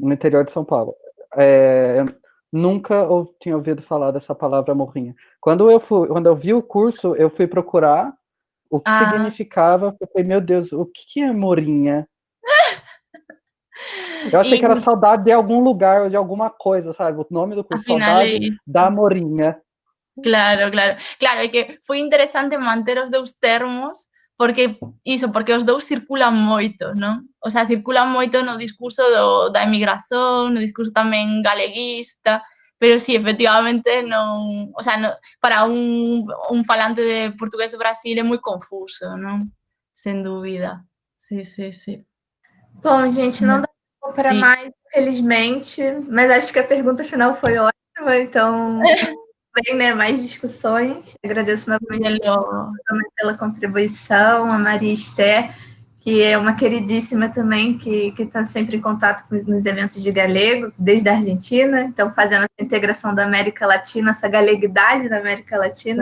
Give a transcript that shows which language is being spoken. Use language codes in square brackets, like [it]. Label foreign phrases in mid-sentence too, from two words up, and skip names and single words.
[pt] no interior de São Paulo. Eu nunca tinha ouvido falar dessa palavra morrinha. Quando eu vi o curso, eu fui procurar o que significava, eu falei, meu Deus, o que é morinha? Eu achei que era saudade de algum lugar ou de alguma coisa, sabe? O nome do curso, saudade da morinha. [gl] Claro, é que foi interesante manter os dous termos, porque os dous circulan moito, non? [es] O sea, [gl] circulan moito no discurso da emigración, no discurso tamén galeguista, pero sí, efectivamente, non, [es] o sea, [gl] para un falante de portugués do Brasil é moi confuso, non? Sen dúvida. Sí. [pt] Bom, gente, não dá para mais, infelizmente, mas acho que a pergunta final foi ótima, então bem, né, mais discussões. Agradeço novamente pela contribuição, a Maria Esther, que é uma queridíssima também, que está sempre em contato nos eventos de galego, desde a Argentina, então fazendo essa integração da América Latina, essa galeguidade da América Latina.